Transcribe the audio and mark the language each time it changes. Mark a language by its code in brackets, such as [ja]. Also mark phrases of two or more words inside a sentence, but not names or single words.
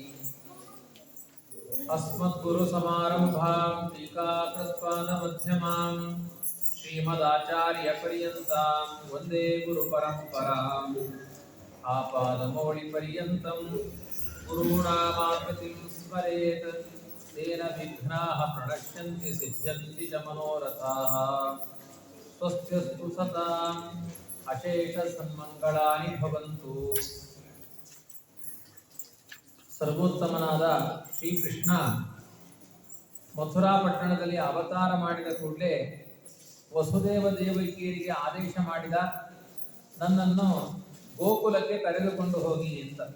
[sa] अस्मद्गुरुसमारम्भां टीकाकृत्पादमध्यमां श्रीमदाचार्यपर्यन्तां वन्दे गुरुपरम्पराम् आपादमौलिपर्यन्तं गुरूणामाकृतिं स्मरेत् तेन विघ्नाः प्रणश्यन्ति सिद्ध्यन्ति च मनोरथाः स्वस्त्यस्तु सताम् अशेषसन्मङ्गलानि भवन्तु। [kn] ಸರ್ವೋತ್ತಮನಾದ ಶ್ರೀಕೃಷ್ಣ ಮಥುರಾ ಪಟ್ಟಣದಲ್ಲಿ ಅವತಾರ ಮಾಡಿದ ಕೂಡಲೇ ವಸುದೇವ ದೇವಕಿಯರಿಗೆ ಆದೇಶ ಮಾಡಿದ, ನನ್ನನ್ನು ಗೋಕುಲಕ್ಕೆ ಕರೆದುಕೊಂಡು ಹೋಗಿ ಅಂತ.